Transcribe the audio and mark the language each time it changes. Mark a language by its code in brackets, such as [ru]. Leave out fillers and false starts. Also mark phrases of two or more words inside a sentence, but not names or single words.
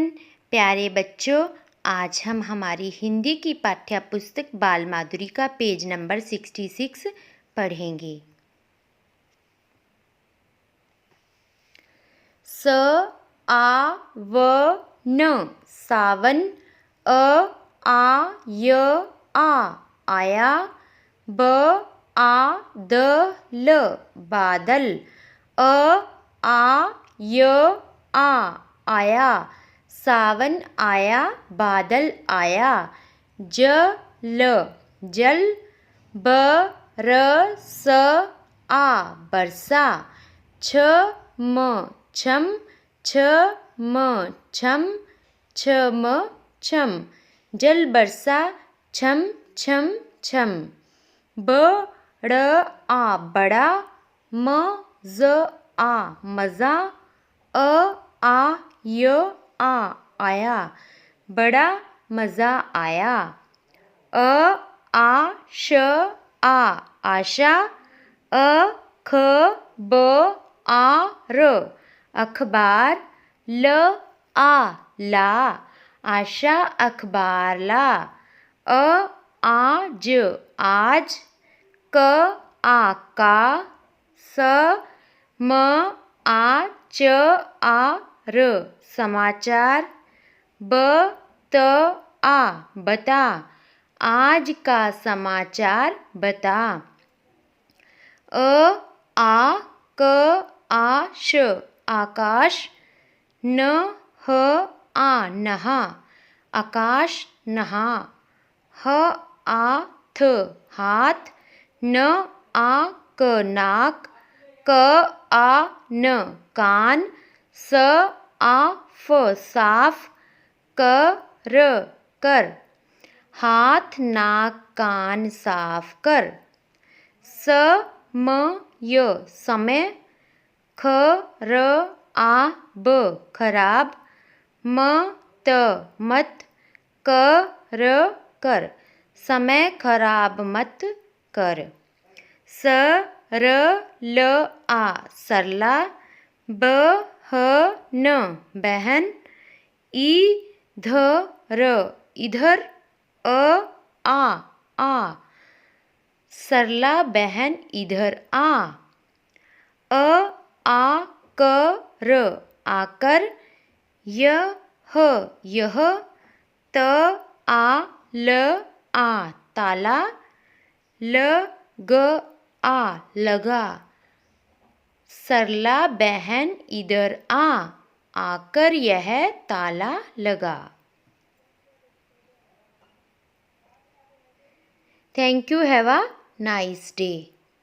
[hi] प्यारे बच्चों, आज हम हमारी हिंदी की पाठ्य पुस्तक बाल माधुरी का पेज नंबर 66 पढ़ेंगे। स आ व न सावन। अ आ य आ आया। ब आ द ल बादल। अ आ य आ आया। सावन आया, बादल आया। ज ल जल। ब र स आ बरसा। छ म छम। छ म छम। छ म छम जल बरसा, छम छम छम। ब ड़ आ बड़ा। म ज आ मज़ा। अ आ य आ आया, बड़ा मज़ा आया। अ आ श आ आशा। अ ख ब आ र अखबार। ल आ ला आशा अखबार ला। अ आ ज आज। क आ का। स म आ च आ र समाचार। ब त आ बता आज का समाचार बता। अ आ क आ श आकाश। न ह आ नहा आकाश नहा। ह आ थ हाथ। न आ क नाक। क आ न कान। स आ फ साफ। क र कर हाथ नाक कान साफ कर। स म य समय। ख र आ ब खराब। म त मत। क र कर समय खराब मत कर। स र ल आ सरला। ब ह न बहन। ई ध र इधर। अ आ सरला बहन इधर आ। अ आ क र आकर। य ह यह। त आ ल आ ताला। ल ग आ लगा सरला बहन इधर आ आकर यह ताला लगा। [en] Thank you. Have a nice day.